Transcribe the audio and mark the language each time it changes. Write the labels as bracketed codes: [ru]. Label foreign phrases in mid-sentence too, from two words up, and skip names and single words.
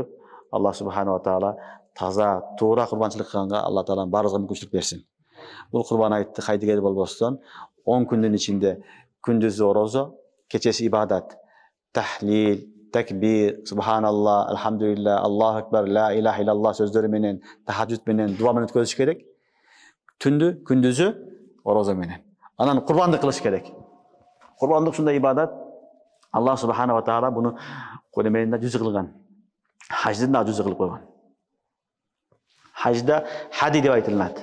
[ky] Алла [ar] سبحانه وتعالى [ky] таза, туура курбанчылык кылганга Алла таалам баарыбызга мүмкүнчүлүк берсин. Бул курбан айтты кайдыгер болбостон 10 күндүн ичинде күндүзү орозо, кечеси ибадат, тахлил, такбир, [ar] سبحان الله، الحمد لله, الله أكبر، لا إله إلا الله [ky] сөздөрү менен, тахажжуд менен, дуа менен өткөзүш керек. Түндү, күндүзү орозо менен. Анан курбандык кылыш керек. Курбандык ушундай ибадат. Аллах [ar] سبحانه وتعالى [ky] буну Куранда жүзү кылган. Хаждын да жүзү кылып койгон. Хажда хади деп айтылат.